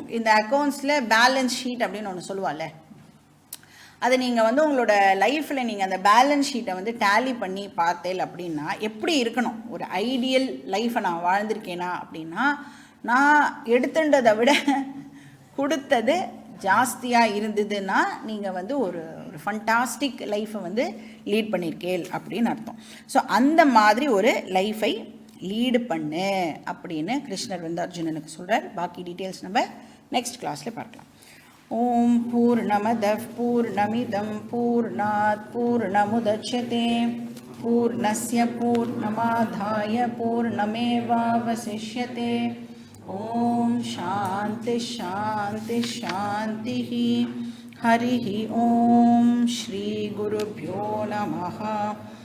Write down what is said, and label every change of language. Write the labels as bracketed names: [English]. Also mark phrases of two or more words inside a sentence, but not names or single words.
[Tamil] இந்த [English] accounts balance sheet [Tamil] அப்படின்னு ஒன்று சொல்லுவாள்ல, அதை நீங்கள் வந்து உங்களோட லைஃப்பில் நீங்கள் அந்த பேலன்ஸ் ஷீட்டை வந்து டேலி பண்ணி பார்த்தேல் அப்படின்னா எப்படி இருக்கணும், ஒரு ஐடியல் லைஃப்பை நான் வாழ்ந்திருக்கேனா அப்படின்னா நான் எடுத்துன்றதை விட கொடுத்தது ஜாஸ்தியாக இருந்ததுன்னா நீங்கள் வந்து ஒரு [English] fantastic life [Tamil] வந்து லீட் பண்ணியிருக்கேள் அப்படின்னு அர்த்தம். ஸோ அந்த மாதிரி ஒரு [English] life lead [Tamil] பண்ணு அப்படின்னு கிருஷ்ணர் வந்து அர்ஜுனனுக்கு சொல்கிறார். பாக்கி டீட்டெயில்ஸ் நம்ம [English] next class [Tamil] பார்க்கலாம். [Sanskrit] ओम् पूर्णमदः पूर्णमिदम् पूर्णात् पूर्णमुदच्यते पूर्णस्य पूर्णमादाय पूर्णमेवावशिष्यते. ओम् शान्तिः शान्तिः शान्तिः. हरि ओम् श्री गुरुभ्यो नमः.